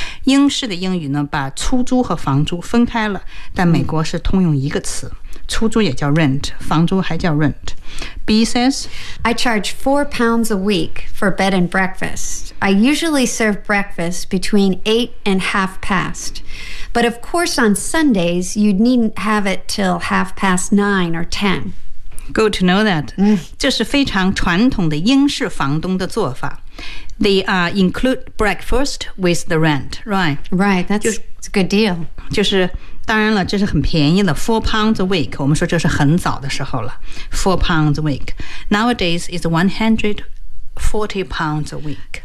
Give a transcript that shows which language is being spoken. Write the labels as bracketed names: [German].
[Chinese] 英式的英语呢把出租和房租分开了，但美国是通用一个词，出租也叫 rent， 房租还叫 rent。 [English] B says I charge £4 a week for bed and breakfast. I usually serve breakfast between 8:30 But of course on Sundays you needn't have it till 9:30 or 10:00 Good to know that. [Chinese] 这是非常传统的英式房东的做法。 [English] They include breakfast with the rent, right? Right, that's a good deal. [Chinese] 就是当然了，这是很便宜的 [English] £4 a week. [Chinese] 我们说这是很早的时候了 [English] £4 a week. Nowadays is £140 a week.